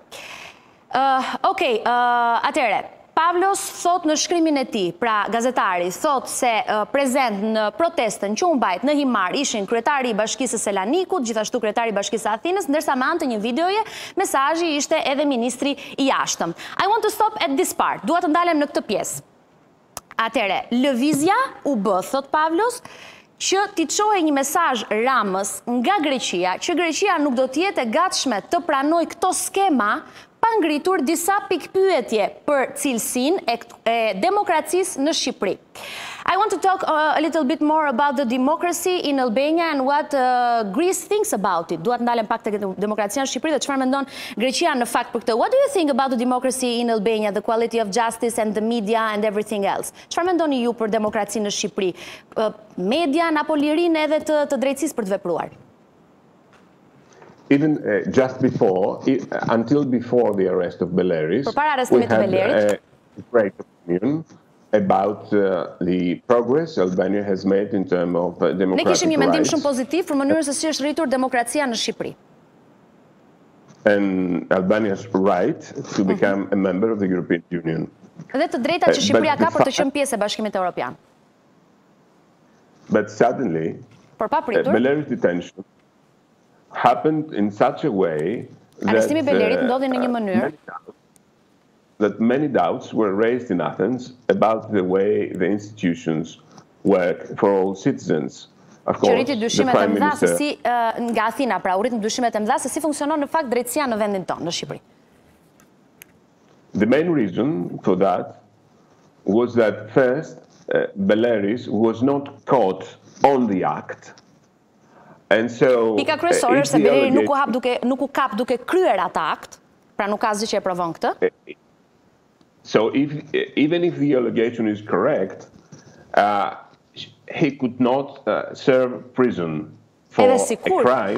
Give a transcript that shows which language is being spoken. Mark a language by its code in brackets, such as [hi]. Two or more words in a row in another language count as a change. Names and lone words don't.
[sq] Okay, atëherë Pavlos thot në shkrimin e tij, pra gazetari thot se prezent në protestën që u mbajt në Himar ishin kryetari i Bashkisë së Selanikut, gjithashtu kryetari i Bashkisë së Athinës, ndërsa me anë të një videoje mesazhi ishte edhe ministri i jashtëm. [en] I want to stop at this part. [sq] Dua të ndalem në këtë pjesë. Atëre, lëvizja u bë, thot Pavlos, që t'i çohej një mesazh Ramës nga Greqia, që Greqia nuk do të jetë e gatshme të pranojë këto skema pa ngritur disa pikpyetje për cilësinë e demokracisë në Shqipëri. [en] I want to talk a little bit more about the democracy in Albania and what Greece thinks about it. [sq] Duat ndalem pak tek demokracia në Shqipëri dhe çfarë mendon Greqia në fakt për këtë. [en] What do you think about the democracy in Albania, the quality of justice and the media and everything else? [sq] Çfarë mendoni ju për demokracinë në Shqipëri? Median apo lirinë edhe të drejtësisë për të vepruar? [en] Even just before, until before the arrest of Beleri, we had a great opinion about the progress Albania has made in terms of democratic rights. [sq] Ne kishim një mendim shumë pozitiv për mënyrën se si është rritur demokracia në Shqipëri. [en] And Albania's right to become a member of the European Union. [sq] Dhe të drejtat që Shqipëria ka për të qenë pjesë e Bashkimit Evropian. [en] But suddenly, Beleri's detention happened in such a way [sq] Arrestimi i Belerit ndodhi në një mënyrë [en] that many doubts were raised in Athens about the way the institutions work for all citizens. Of course, [sq] rriti dyshimet e mëdha se si nga Athina, pra u rritën dyshimet e mëdha se si funksionon në fakt drejtësia në vendin tonë në Shqipëri. [en] The main reason for that was that first Beleri was not caught on the act. And so [sq] pika kryesore është se Beleri nuk u kap duke kryer atë akt, pra nuk ka asgjë që e provon këtë. [en] So even if the allegation is correct, he could not serve prison for [sq] edhe a sikur [en] crime.